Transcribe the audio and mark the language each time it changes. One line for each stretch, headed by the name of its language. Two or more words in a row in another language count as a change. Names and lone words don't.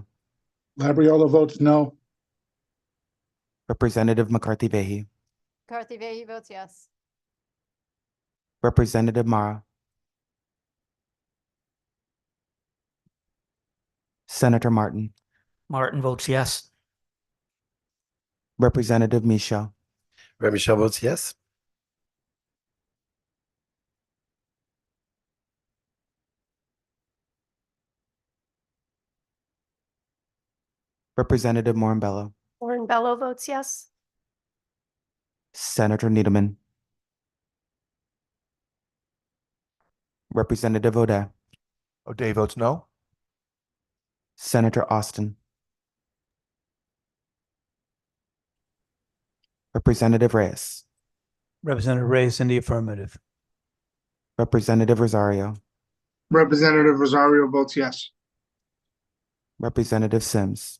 English: Labriola votes no. Representative McCarthy Vehi. McCarthy Vehi votes yes. Representative Mara. Senator Martin. Martin votes yes. Representative Michelle. Michelle votes yes. Representative Morinbello. Lauren Bello votes yes. Senator Needleman. Representative O'Day. O'Day votes no. Senator Austin. Representative Reyes. Representative Reyes in the affirmative. Representative Rosario. Representative Rosario votes yes. Representative Sims.